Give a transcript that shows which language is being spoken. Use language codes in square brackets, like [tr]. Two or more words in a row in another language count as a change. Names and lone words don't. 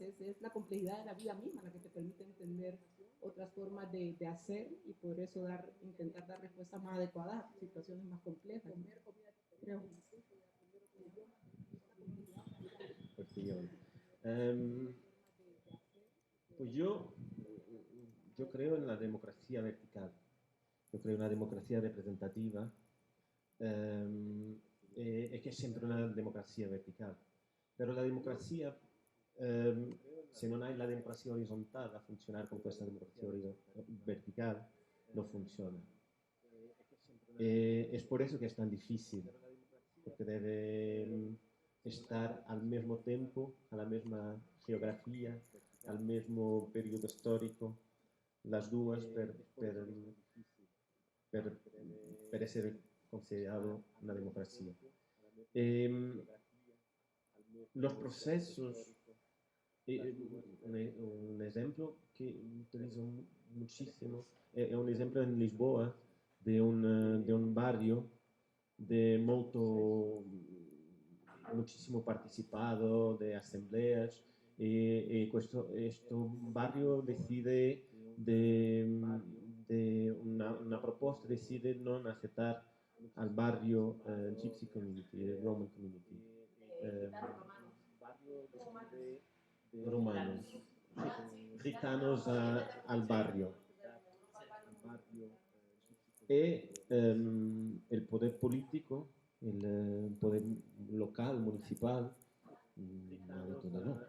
[es] Es la complejidad de la vida misma la que te permite entender otras formas de hacer y por eso intentar dar respuestas más adecuadas a situaciones más complejas, ¿no? Creo. Pues yo creo en la democracia vertical, yo creo en una democracia representativa, [it] e che è sempre una democrazia verticale. Però la democrazia, se non hai la democrazia orizzontale a funzionare con questa democrazia verticale, [es] no funciona. Es por eso que es tan difícil, porque debe estar al mismo tiempo, a la misma geografía, al mismo periodo histórico, las duas [it] per essere [es] considerado una democracia. Los procesos, un ejemplo que utilizo muchísimo, es un ejemplo en Lisboa de un barrio de muchísimo participado, de asambleas, [it] questo barrio decide de una proposta, decide non accettare al barrio [en] Gypsy Community, Roman Community. [es] Romanos, gitanos al barrio. E el poder político, el poder local, municipal, ha dicho de no.